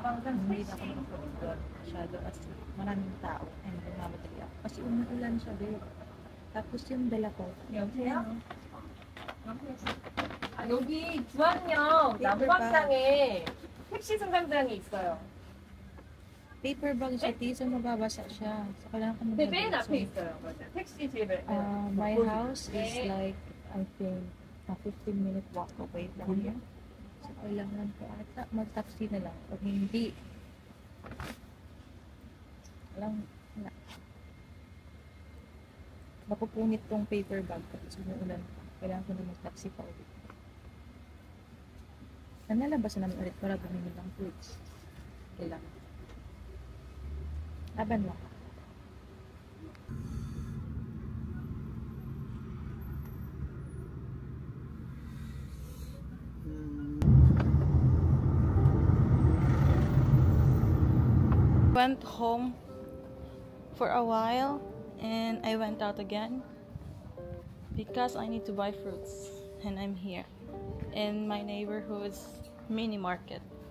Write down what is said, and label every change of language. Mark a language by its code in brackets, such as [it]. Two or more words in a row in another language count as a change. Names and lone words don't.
[tl] Hindi na ako makapagod masyado kasi maraming tao and mamadali ako. Kasi umuulan siya, babe. Tapos yung dala ko. [ko] 여보세요? 여기 중앙역 남광장에 택시 승강장이 있어요. [en] Paper bag [tl] siya, so mababasa siya. So kailangan ko [ko] 네, 맨 앞에 있어요. 맞아. 택시 집에. [en] My house is like, I think, a 15-minute walk away from here. [tl] So kailangan ko ata mag-taxi na lang. Pag hindi, wala. Mapupunit tong [en] paper bag [tl] kasi umuulan. Kailangan ko na mag-taxi pa ulit. Nalabas na namin ulit para bumili ng fruits. Kailangan. Laban lang. [en] Went home for a while and I went out again because I need to buy fruits and I'm here in my neighborhood's mini market.